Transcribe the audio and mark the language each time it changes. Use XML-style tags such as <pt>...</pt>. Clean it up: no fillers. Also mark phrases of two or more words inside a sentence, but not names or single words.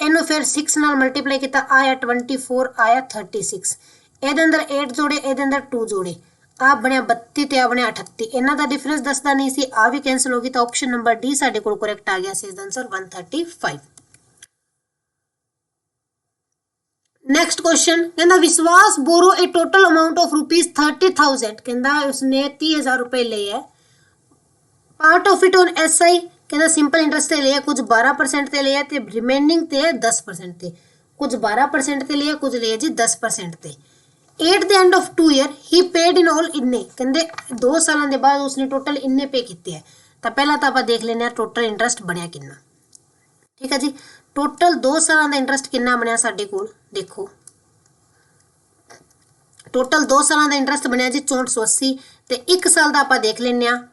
<pa>ਇਹਨੂੰ ਫਿਰ 6 ਨਾਲ ਮਲਟੀਪਲਾਈ ਕੀਤਾ ਆਇਆ 24 ਆਇਆ 36, ਇਹਦੇ ਅੰਦਰ 8 ਜੋੜੇ ਇਹਦੇ ਅੰਦਰ 2 ਜੋੜੇ ਆ ਬਣਿਆ 32 ਤੇ ਆ ਬਣਿਆ 38, ਇਹਨਾਂ ਦਾ ਡਿਫਰੈਂਸ ਦੱਸਦਾ ਨਹੀਂ ਸੀ, ਆ ਵੀ ਕੈਂਸਲ ਹੋ ਗਈ ਤਾਂ</pa> <en>option number D</en> <pa>ਸਾਡੇ ਕੋਲ ਕਰੈਕਟ ਆ ਗਿਆ ਸੀ। ਇਸ ਦਾ ਆਨਸਰ 135।</pa> <en>next question</en> <pa>ਕਹਿੰਦਾ ਵਿਸ਼ਵਾਸ ਬੋਰੋ</pa> <en>a total amount of rupees 30,000,</en> <pa>ਕਹਿੰਦਾ ਉਸਨੇ 30,000 ਰੁਪਏ ਲਏ ਹੈ।</pa> <en>part of it on SI</en> <pa>ਕਹਿੰਦਾ</pa> <en>simple interest</en> <pa>ਤੇ ਲਿਆ, ਕੁਝ 12% ਤੇ ਲਿਆ ਤੇ ਰਿਮੇਨਿੰਗ ਤੇ 10% ਤੇ, ਕੁਝ 12% ਤੇ ਲਿਆ ਕੁਝ ਲਿਆ ਜੀ 10% ਤੇ।</pa> <en>At the end of 2 year he paid in all</en> <pa>ਇੰਨੇ, ਕਹਿੰਦੇ 2 ਸਾਲਾਂ ਦੇ ਬਾਅਦ ਉਸਨੇ ਟੋਟਲ ਇੰਨੇ ਪੇ ਕੀਤੇ ਹੈ ਤਾਂ ਪਹਿਲਾਂ ਤਾਂ ਆਪਾਂ ਦੇਖ ਲੈਂਦੇ ਹਾਂ</pa> <en>total interest</en> <pa>ਬਣਿਆ ਕਿੰਨਾ, ਠੀਕ ਹੈ ਜੀ। ਟੋਟਲ 2 ਸਾਲਾਂ ਦਾ ਇੰਟਰਸਟ ਕਿੰਨਾ ਬਣਿਆ ਸਾਡੇ ਕੋਲ ਦੇਖੋ, ਟੋਟਲ 2 ਸਾਲਾਂ ਦਾ ਇੰਟਰਸਟ ਬਣਿਆ ਜੀ 6480 ਤੇ 1 ਸਾਲ ਦਾ ਆਪਾਂ ਦੇਖ ਲੈਂਦੇ ਹਾਂ।</pa>